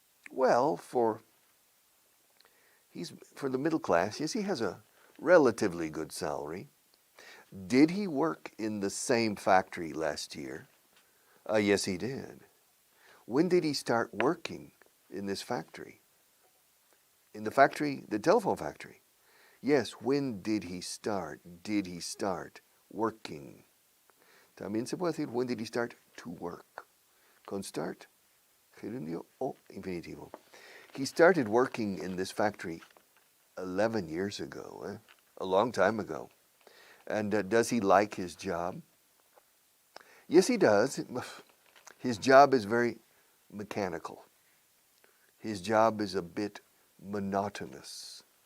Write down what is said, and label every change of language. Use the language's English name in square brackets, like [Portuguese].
[English] Well, for the middle class, yes, he has a relatively good salary. Did he work in the same factory last year? Yes, he did. When did he start working in this factory? In the factory, the telephone factory? Yes, when did he start? Did he start working? [Spanish] También se puede decir, [English] when did he start to work? [Spanish] Con start, gerundio o infinitivo. [English] He started working in this factory 11 years ago, a long time ago. And does he like his job? Yes, he does. His job is very mechanical. His job is a bit monotonous.